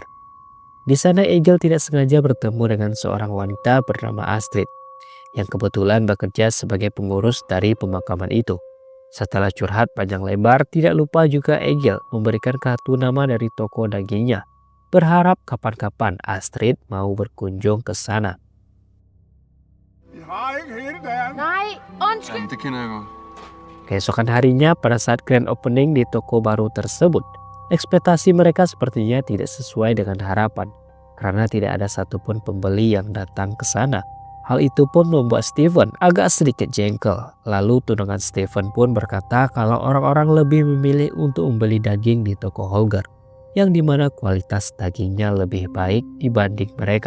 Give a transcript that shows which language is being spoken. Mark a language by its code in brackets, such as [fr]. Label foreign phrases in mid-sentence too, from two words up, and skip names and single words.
[id] Di sana Egil tidak sengaja bertemu dengan seorang wanita bernama Astrid yang kebetulan bekerja sebagai pengurus dari pemakaman itu. Setelah curhat panjang lebar, tidak lupa juga Egil memberikan kartu nama dari toko dagingnya, berharap kapan-kapan Astrid mau berkunjung ke sana. [da] Nej, undskyld. Det kender jeg godt. [id] Keesokan harinya pada saat [en] grand opening [id] di toko baru tersebut, ekspektasi mereka sepertinya tidak sesuai dengan harapan karena tidak ada satupun pembeli yang datang ke sana. Hal itu pun membuat Steven agak sedikit jengkel. Lalu tunangan Steven pun berkata kalau orang-orang lebih memilih untuk membeli daging di toko Holger, yang dimana kualitas dagingnya lebih baik dibanding mereka.